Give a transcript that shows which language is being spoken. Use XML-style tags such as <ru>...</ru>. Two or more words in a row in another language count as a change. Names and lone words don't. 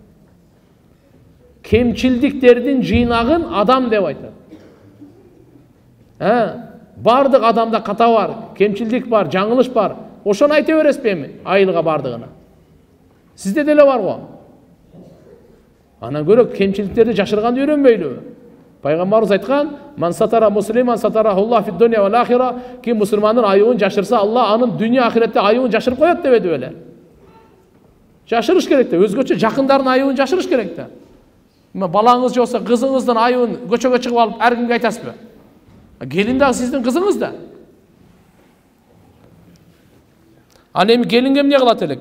<ky>Кемчилдиктердин жыйнагын адам деп айтат. Бардык адамда ката бар, кемчилдик бар, жаңылыш бар. Ошону айта бересизби эми айылга бардыгына? Сизде деле бар го. Анан көрөк кемчилдиктерди жашырганды үйрөнбөйлүбү? Пайғамбарымыз айтқан:</ky> <ar>"من ستر مسلما ستره الله في الدنيا والآخرة",</ar> <ky>ким мусульманның аюын жашырса, Алла анын дүния ахиретте аюын жашырып коет деп беле. Жашырыш керек да, өзгөчө жакындардын аюын жашырыш керек да. Балаңыз болса, кызыңыздын аюын көчөгө чыгып алып ар кимге айтасызбы? Келин дагы сиздин кызыңыз да. Ал эми келинге эмне кылат эле?</ky>